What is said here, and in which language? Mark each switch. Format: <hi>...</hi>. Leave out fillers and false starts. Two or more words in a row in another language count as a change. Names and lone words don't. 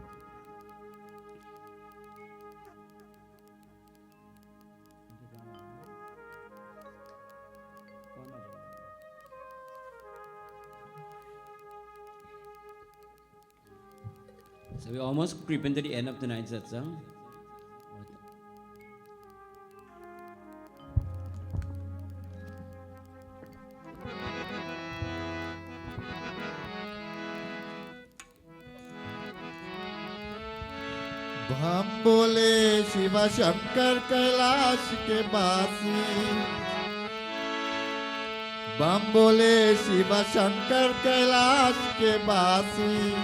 <en>So we almost creeping to the end of tonight's satsang.</en> <hi>हम बोले शिव शंकर कैलाश के बासी, बम बोले शिव शंकर कैलाश के बासी।</hi>